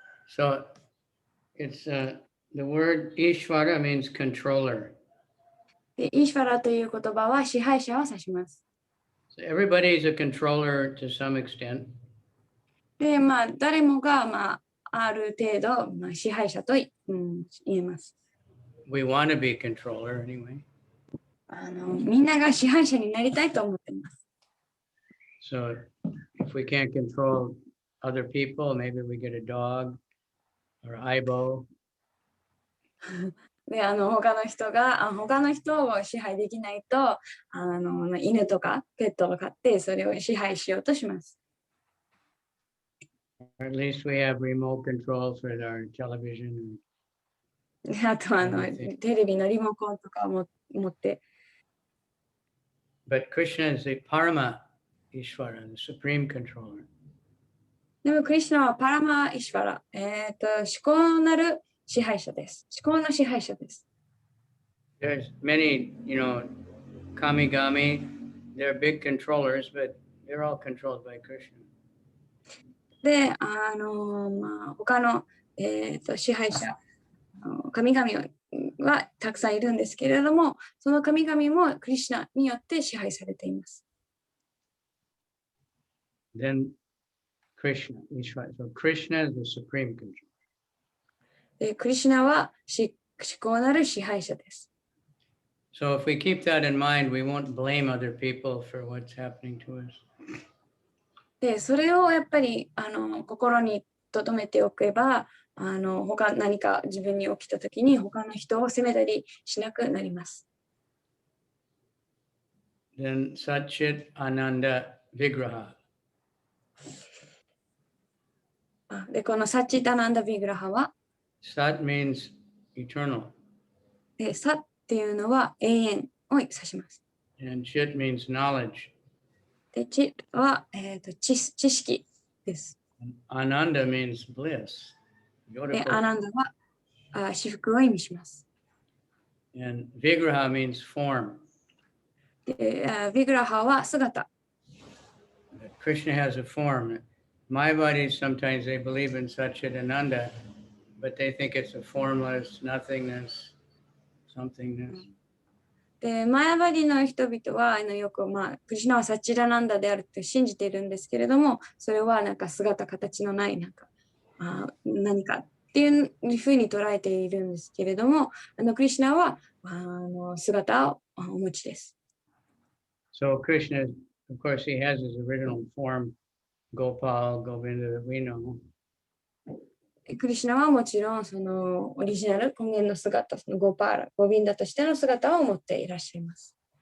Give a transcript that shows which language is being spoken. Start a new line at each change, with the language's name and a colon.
English: So it's the word īśvara means controller.
Japanese: で、īśvaraという言葉は支配者を指します。
English: So everybody is a controller to some extent.
Japanese: で、誰もが、ある程度、支配者と言えます。
English: We want to be controller anyway.
Japanese: みんなが支配者になりたいと思っています。
English: So if we can't control other people, maybe we get a dog or aibo.
Japanese: で、他の人を支配できないと、犬とかペットを飼ってそれを支配しようとします。
English: Or at least we have remote control for our television.
Japanese: あとテレビのリモコンとかも持って。
English: But Krishna is the paramaḥ īśvara, the supreme controller.
Japanese: でもクリシュナはパラマ・イシュヴァラ、至高なる支配者です。至高の支配者です。
English: There's many, kamigami, they're big controllers, but they're all controlled by Krishna.
Japanese: で、他の、支配者、神々はたくさんいるんですけれども、その神々もクリシュナによって支配されています。
English: Then Krishna, īśvara. So Krishna is the supreme controller.
Japanese: で、クリシュナは至高なる支配者です。
English: So if we keep that in mind, we won't blame other people for what's happening to us.
Japanese: で、それをやっぱり心に留めておけば、何か自分に起きたときに他の人を責めたりしなくなります。
English: Then sac-cid-ānanda-vigrahaḥ.
Japanese: で、このsac-cid-ānanda-vigrahaḥ は、
English: Sat means eternal.
Japanese: で、サっていうのは永遠を指します。
English: And chit means knowledge.
Japanese: で、チは、知識です。
English: Ananda means bliss.
Japanese: で、アナンダは至福を意味します。
English: And vigraha means form.
Japanese: で、ヴィグラハは姿。
English: Krishna has a form. My bodies sometimes they believe in sac-cid-ānanda, but they think it's a formless nothingness, somethingness.
Japanese: で、マヤバディの人々はよく、クリシュナはサッチダナンダであるって信じているんですけれども、それは姿形のない何かっていうふうに捉えているんですけれども、クリシュナは姿をお持ちです。
English: So Krishna, of course, he has his original form, Gopal, Govinda that we know.
Japanese: クリシュナはもちろんそのオリジナル根源の姿、そのゴパーラ、ゴビンダとしての姿を持っていらっしゃいます。